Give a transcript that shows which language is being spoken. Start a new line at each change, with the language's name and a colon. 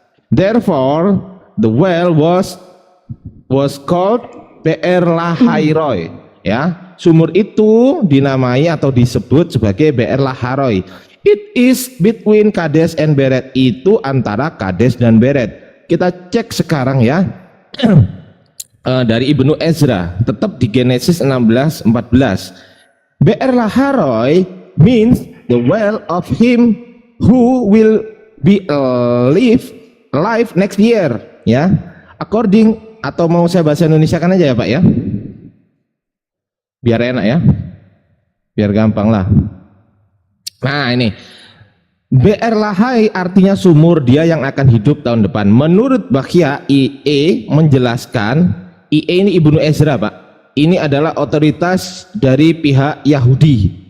English: Therefore the well was called Be'er Lahairoi, ya.
Indonesian: Sumur itu dinamai atau disebut sebagai Be'er Lahairoi.
English: It is between Kades and Beret.
Indonesian: Itu antara Kades dan Beret. Kita cek sekarang ya. Dari Ibnu Ezra, tetap di Genesis 16:14.
English: Be'er Lahairoi means the well of him who will be alive next year, ya. According,
Indonesian: atau mau saya bahasa Indonesia kan aja ya Pak ya, biar enak ya, biar gampang lah. Nah ini BR Lahai artinya sumur, dia yang akan hidup tahun depan. Menurut Bakhya IE menjelaskan, IE ini Ibnu Ezra Pak, ini adalah otoritas dari pihak Yahudi.